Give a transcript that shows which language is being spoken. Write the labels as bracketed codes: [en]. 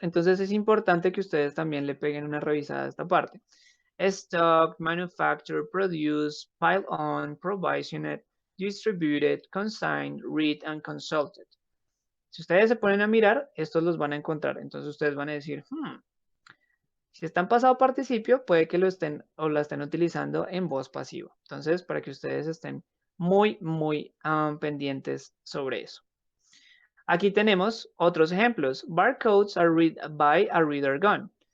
[es] Entonces es importante que ustedes también le peguen una revisada a esta parte. [en] Stock, manufacture, produce, pile on, provisioned, distributed, consigned, read, and consulted. [es] Si ustedes se ponen a mirar, estos los van a encontrar. Entonces ustedes van a decir, si está en pasado participio, puede que lo estén o la estén utilizando en voz pasiva. Entonces, para que ustedes estén muy pendientes sobre eso. Aquí tenemos otros ejemplos. [en] Barcodes are read by a reader gun.